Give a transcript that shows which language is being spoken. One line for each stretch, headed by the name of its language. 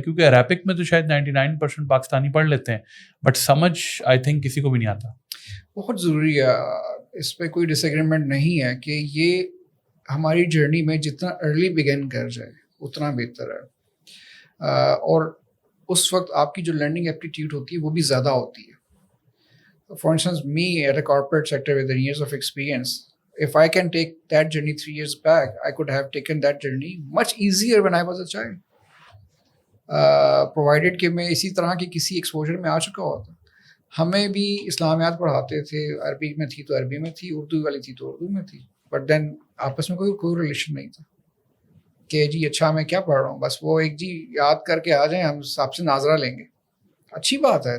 Urdu: کیونکہ عربک میں تو شاید 99% پاکستانی پڑھ لیتے ہیں, بٹ سمجھ
English: I think
Urdu: کسی کو بھی نہیں آتا. بہت ضروری ہے, اس پہ کوئی ڈس ایگریمنٹ نہیں ہے کہ یہ ہماری جرنی میں جتنا ارلی بگن کر جائے اتنا بہتر ہے. اور اس وقت آپ کی جو لرننگ ایپٹیٹیوڈ ہوتی ہے وہ بھی زیادہ ہوتی ہے.
English: For instance me at a corporate sector with years of experience, if I can take that journey 3 years back, I could have taken that journey much easier when I was a child.
Urdu: Provided کہ میں اسی طرح کی کسی exposure میں آ چکا ہوتا. ہمیں بھی اسلامیات پڑھاتے تھے, عربی میں تھی تو عربی میں تھی, اردو والی تھی تو اردو میں تھی, بٹ دین آپس میں کوئی ریلیشن نہیں تھا کہ جی اچھا میں کیا پڑھ رہا ہوں, بس وہ ایک جی یاد کر کے آ جائیں, ہم آپ سے ناظرہ لیں گے. اچھی بات ہے.